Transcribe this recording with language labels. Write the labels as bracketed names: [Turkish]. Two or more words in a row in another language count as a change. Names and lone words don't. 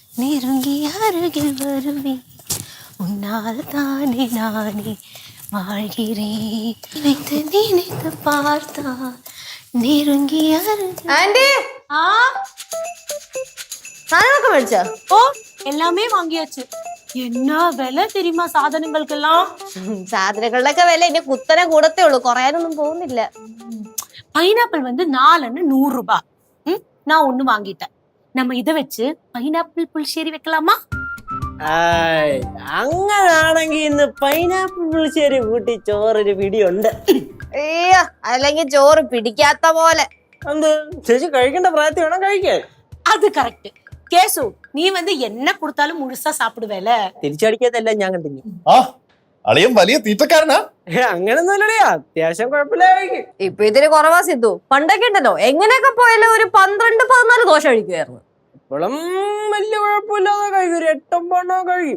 [Tamil] நெருங்கி அருகில் வருவேன் உன்னால் தானே நானே வாழ்கிறேன் நினைத்து நினைத்து பார்த்தா நெருங்கி அருகில் [Malayalam] ആന്റി ആ സാധനമൊക്കെ മേടിച്ചോ? [Tamil] ഓ எல்லாமே வாங்கியாச்சு. என்ன விலை தெரியுமா சாதனங்களுக்கெல்லாம்? [Malayalam] സാധനങ്ങളുടെയൊക്കെ വില ഇനി കുത്തനെ കൂടത്തേ ഉള്ളൂ, കുറയാനൊന്നും പോകുന്നില്ല. [Tamil] பைனாப்பிள் வந்து 4 அண்ணு 100 ரூபாய். நான் ஒண்ணு வாங்கிட்டேன். நம்ம இதை வச்சு പൈനാപ്പിൾ പുളിശ്ശേരി വെക്കலாமா? [Malayalam] അങ്ങനാണെങ്കിൽ ഇന്ന് പൈനാപ്പിൾ പുളിശ്ശേരി കൂട്ടി ചോറൊരു പിടിയുണ്ട്. അയ്യോ, അല്ലെങ്കിൽ ചോറ് പിടിക്കാത്ത പോലെ. എന്ത് ചേച്ചി കഴിക്കേണ്ട പ്രായത്തിൽ വേണം കഴിക്കാൻ. [Tamil] அது கரெக்ட். கேசு, நீ வந்து என்ன கொடுத்தாலும் முழுசா சாப்பிடுவேல. [Malayalam] തിരിച്ചടിക്കാത്തല്ല ഞാൻ കണ്ടിന്യൂ. ആ അളിയൻ വലിയ തീറ്റക്കാരനാ. അങ്ങനൊന്നും ഇല്ലടിയാ, അത്യാവശ്യം കുഴപ്പമില്ല കഴിക്കും. ഇപ്പൊ ഇതിന് കുറവാ സിദ്ധു. പണ്ടൊക്കെ ഉണ്ടല്ലോ എങ്ങനെയൊക്കെ പോയാലും ഒരു 12-14 ദോശ കഴിക്കുമായിരുന്നു. ഇപ്പോഴും വലിയ കുഴപ്പമില്ലാതെ കഴിക്കും, ഒരു 8-9 കഴിക്കും.